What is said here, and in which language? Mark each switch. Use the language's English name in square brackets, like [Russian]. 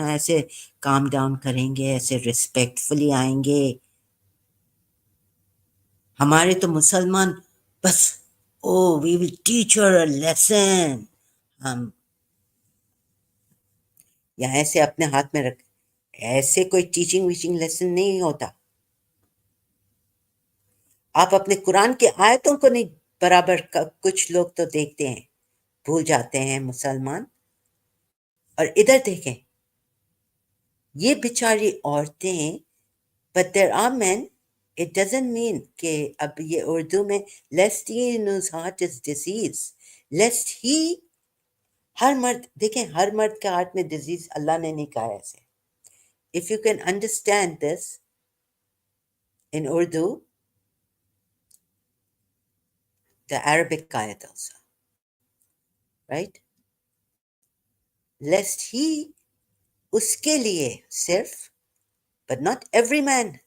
[Hindi] ऐसे calm down करेंगे, ऐसे respectfully आएंगे। हमारे तो मुसलमान बस, [English] oh, we will teach her a lesson. [Hindi] हम या ऐसे अपने हाथ में रख, ऐसे कोई टीचिंग वीचिंग लेसन नहीं होता। आप अपने कुरान के आयतों को नहीं बराबर कुछ लोग तो देखते हैं, भूल जाते हैं मुसलमान। और इधर देखें, ये बेचारी औरतें, [English] but there are men, it doesn't mean [Hindi] कि अब ये उर्दू में [English] lest he in whose heart is disease, lest he, [Hindi] हर मर्द देखें, हर मर्द के हार्ट में डिजीज अल्लाह ने नहीं कहा ऐसे। [English] If you can understand this in Urdu, the Arabic ayat also, right? Lest he, [Hindi] उसके लिए सिर्फ, [English] but not every man.